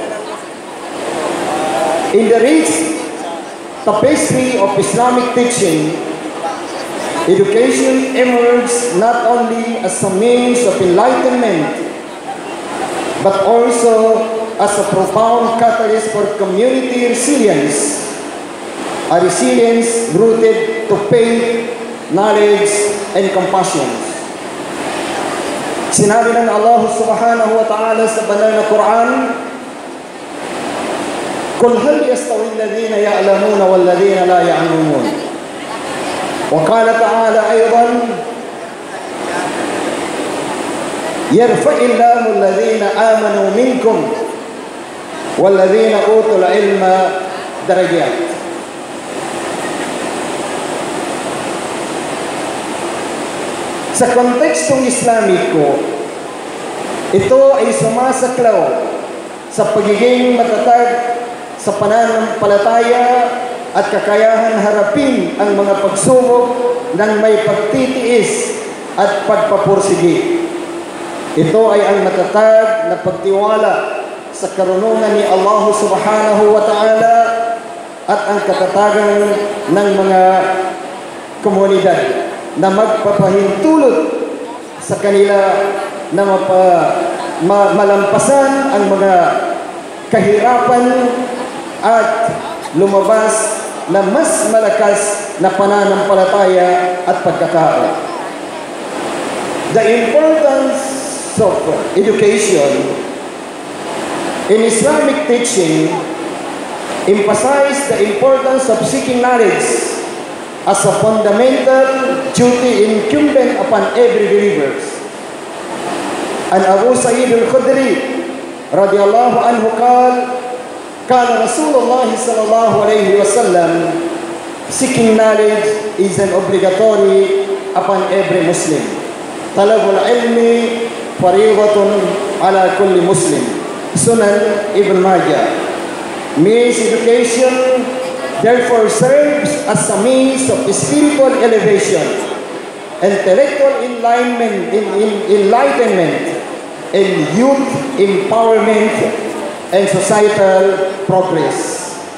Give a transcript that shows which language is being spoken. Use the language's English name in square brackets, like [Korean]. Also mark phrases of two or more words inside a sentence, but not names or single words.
[English] In the rich tapestry of Islamic teaching, education emerges not only as a means of enlightenment, but also as a profound catalyst for community resilience, a resilience rooted to faith, knowledge, and compassion. [Filipino] Sinabi ng Allah [Arabic] سبحانه وتعالى [Filipino] sa banal na Quran, [Arabic] قُلْ هَلْ يَسْتَوِي الَّذِينَ يَعْلَمُونَ وَالَّذِينَ لَا يَعْلَمُونَ. وقال تعالى أيضا يرفع الله الذين آمنوا منكم والذين أوتوا العلم درجات. [Filipino] Sa kontekstong Islamiko, ito ay sumasaklaw sa pagiging matatag sa pananampalataya at kakayahan harapin ang mga pagsubok ng may pagtitiis at pagpapursige. Ito ay ang matatag na pagtiwala sa karunungan ni Allah [Arabic] سبحانه وتعالى [Filipino] at ang katatagan ng mga komunidad na magpapahintulot sa kanila na malampasan ang mga kahirapan at lumabas na mas malakas na pananampalataya at pagkatao. [English] The importance of education in Islamic teaching emphasize the importance of seeking knowledge as a fundamental duty incumbent upon every believer. [Arabic] And Abu Sa'id al-Khudri رضي الله عنه قال رسول الله صلى الله عليه وسلم, [English] seeking knowledge is an obligatory upon every Muslim. [Arabic] طلب العلم فريضة على كل مسلم. Sunan Ibn Majah. [English] Means education therefore serves as a means of spiritual elevation, intellectual enlightenment, and youth empowerment and societal progress.